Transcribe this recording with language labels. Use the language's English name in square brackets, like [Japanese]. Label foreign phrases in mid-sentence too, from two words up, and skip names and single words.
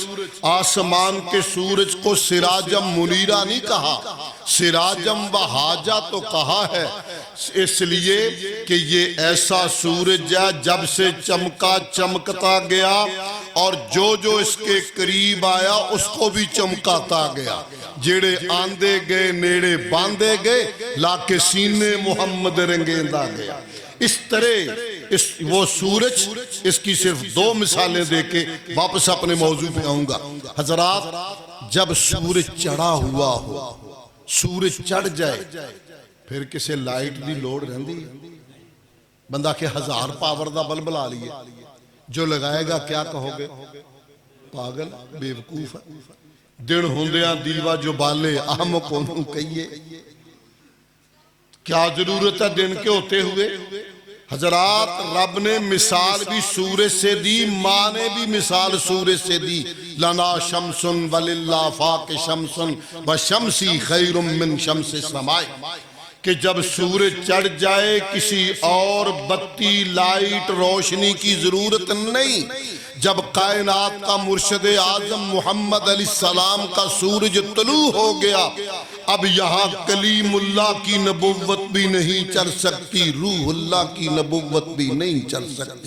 [Urdu] آسمان کے سورج کو سراجم منیرہ نہیں کہا، سراجم وحاجہ تو کہا ہے، اس لیے کہ یہ ایسا سورج ہے جب سے چمکا چمکتا گیا، اور جو جو اس کے قریب آیا اس کو بھی چمکاتا گیا. [Punjabi] جیڑے آندے گئے نیڑے باندے گئے، لاکے سینے محمد رنگیندہ گیا. [Urdu] اس طرح وہ سورج، اس کی صرف دو مثالیں دے کے واپس اپنے موضوع پہ آؤں گا. حضرات جب سورج چڑھا ہوا ہو، سورج چڑھ جائے، [Punjabi] پھر کسے لائٹ دی لوڑ رہندی ہے؟ بندہ کہ 1000 پاور دا بلب لا لیے، جو لگائے گا کیا کہو گے؟ [Urdu] پاگل، بے وقوف ہے. [Punjabi] دن ہوندیاں دیوا جو بالے اہم کونوں کہیے، [Urdu] کیا ضرورت ہے دن کے ہوتے ہوئے؟ حضرات رب نے مثال بھی سورج سے دی، ماں نے بھی مثال سورج سے دی. [Arabic] لنا شمس وللہ فاق شمس وشمسی خیر من شمس السماء، [Urdu] کہ جب سورج چڑھ جائے کسی اور بتی لائٹ روشنی کی ضرورت نہیں. جب کائنات کا مرشد اعظم محمد علیہ السلام کا سورج طلوع ہو گیا، اب یہاں کلیم اللہ کی نبوت بھی نہیں چل سکتی، روح اللہ کی نبوت بھی نہیں چل سکتی.